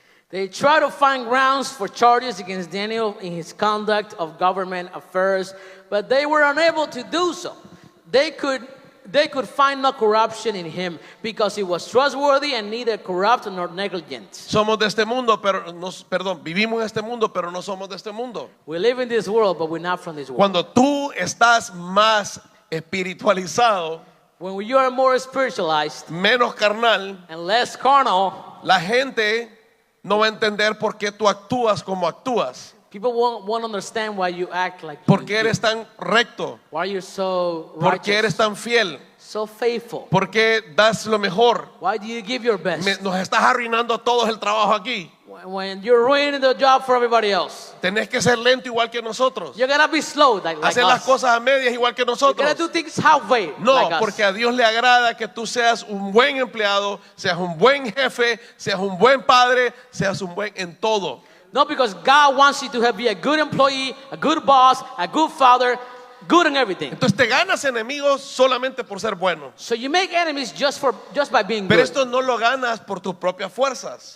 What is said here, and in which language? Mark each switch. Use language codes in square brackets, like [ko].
[en] They tried to find grounds for charges against Daniel in his conduct of government affairs, but they were unable to do so. They could find no corruption in him because he was trustworthy and neither corrupt nor negligent. [es] Somos de este mundo, pero vivimos en este mundo, pero no somos de este mundo. [en] We live in this world, but we're not from this world. [es] Cuando tú estás más espiritualizado, [en] When you are more spiritualized [es] menos carnal, [en] and less carnal, [es] la gente no va a entender por qué tú actúas como actúas. [en] people won't understand why you act like [es] ¿Por [en] you [es] qué [en] do. [es] eres tan recto? [en] Why you're so [es] ¿Por qué eres [en] righteous, [es] tan fiel? [en] so faithful. [es] ¿Por qué das lo mejor? [en] Why do you give your best? [es] Nos estás arruinando a todos el trabajo aquí. [en] When you're ruining the job for everybody else, [es] Tenés que ser lento igual que nosotros. [en] you're gonna be slow like [es] Hacer las [en] us. [es] cosas a medias igual que [en] You're gonna [es] nosotros. [en] do things halfway [es] No, [en] like us. [es] porque a Dios le agrada que tú seas un buen empleado, seas un buen jefe, seas un buen padre, seas un buen en todo. [en] No, because God wants you to be a good employee, a good boss, a good father, good in everything. [es] Entonces te ganas enemigos solamente por ser bueno. [en] So you make enemies just by being [es] Pero [en] good. [es] esto no lo ganas por tus propias fuerzas,